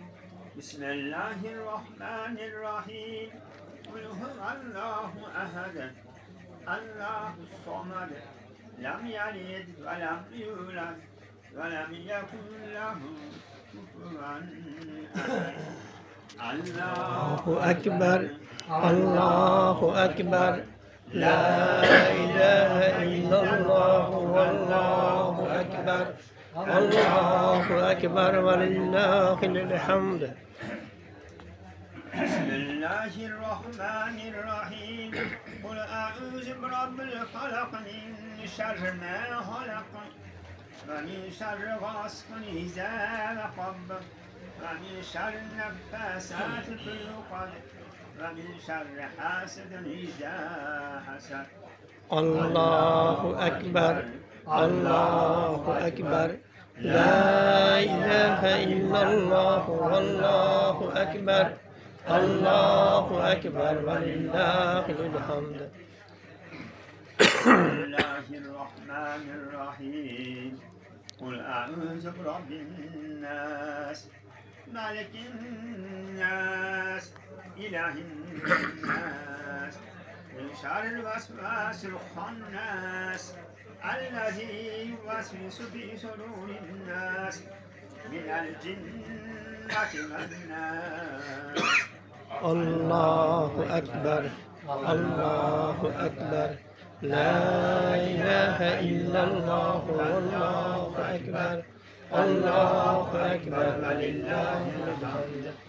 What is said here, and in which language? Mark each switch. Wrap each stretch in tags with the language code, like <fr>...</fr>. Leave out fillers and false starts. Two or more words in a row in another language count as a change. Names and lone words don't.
<ar>بسم الله الرحمن الرحيم. قل هو الله أحد. الله الصمد. لم يلد ولم يولد. ولم يكن له كفوا أحد. الله أكبر، الله أكبر، لا إله إلا الله، الله أكبر، الله أكبر ولله الحمد. بسم الله الرحمن الرحيم. قل أعوذ برب الفلق من شر ما خلق. ومن شر غاسق إذا وقب. ومن شر النفاثات في العقد. ومن شر حاسد إذا حسد. الله أكبر، الله أكبر، لا إله إلا الله، الله أكبر، الله أكبر ولله الحمد. بسم الله الرحمن الرحيم. قل أعوذ برب الناس، ملك الناس، إله الناس، من شر الوسواس الخناس، الذي يوسوس في صدور الناس، من الجنة والناس. الله أكبر، الله أكبر، لا إله إلا الله، الله أكبر، الله أكبر ولله الحمد.</ar>